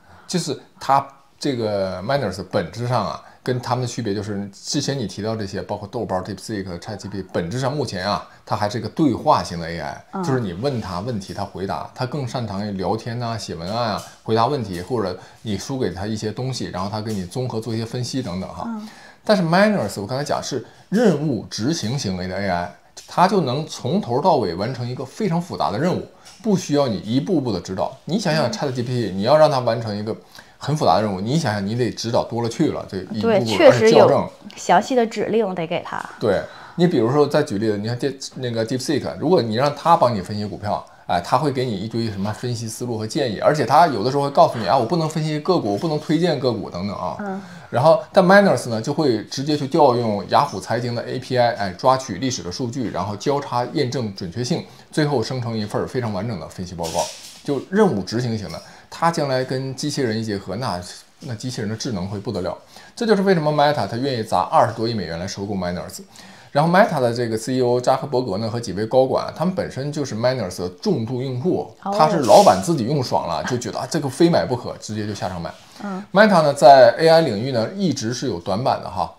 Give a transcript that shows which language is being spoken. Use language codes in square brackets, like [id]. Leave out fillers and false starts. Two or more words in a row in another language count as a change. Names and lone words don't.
[zh] 就是它這個 Manners 本質上啊，跟他們的區別就是之前你提到這些，包括豆包、DeepSeek、ChatGPT， 本質上目前啊，它還是一個對話型的 AI，就是你問它問題，它回答，它更擅長於聊天啊、写文案啊、回答問題，或者你输給它一些東西，然後它給你綜合做一些分析等等哈。但是 Manners 我刚才講是任務執行行為的 AI， 它就能從頭到尾完成一個非常複雜的任務，不需要你一步步的指導。你想想 ChatGPT， 你要讓它完成一個很複雜的任務，你想想你得指導多了去了，这一步步確實有詳細的指令得給他。對，你比如說再舉例子，你看那個 DeepSeek， 如果你讓他幫你分析股票，哎，他會給你一堆什麼分析思路和建議，而且他有的時候會告訴你啊，我不能分析個股，我不能推薦個股等等啊。然後但 Manners 呢就會直接去調用雅虎財經的 API， 哎，抓取歷史的數據，然後交叉驗證準確性，最後生成一份非常完整的分析報告，就任務執行型的。它將來跟機器人一結合，那機器人的智能會不得了。這就是為什麼 Meta 它願意砸20多億美元來收購 Manners。然後 Meta 的這個 CEO 扎克伯格呢和幾位高管，他們本身就是 Manners 的重度用戶，他是老板自己用爽了，就覺得這個非買不可，直接就下場買。Meta 呢在 AI 領域呢一直是有短板的哈。